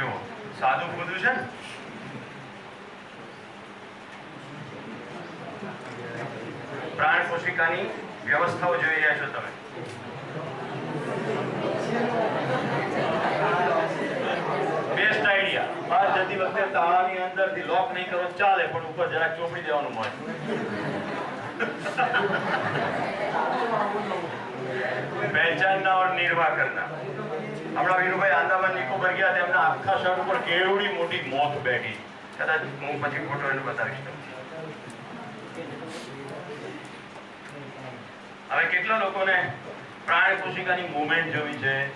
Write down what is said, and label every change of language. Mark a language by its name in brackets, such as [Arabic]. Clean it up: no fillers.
[Gujarati] જો સાદું ખોદું છે ને, પ્રાણ કોશિકાની વ્યવસ્થાઓ જોઈ રહ્યા છો તમે. Best idea. બહાર જતી વખતે તાળાની અંદરથી લોક નહીં કરો ચાલે, પણ ઉપર જરાક ચોપડી દેવાનું મળે. [Hindi] पहचानना और निर्वाह करना. हमारा वीरुभाई आंदामान निकोबार गया था, [Gujarati] એમના આખા શર્ટ ઉપર કેવડી મોટી મોથ બેઠી. કદાચ હું પછી ફોટો એને બતાવીશ તમને. હવે કેટલા લોકોને પ્રાણ કોશિકાની મૂવમેન્ટ જોવી છે?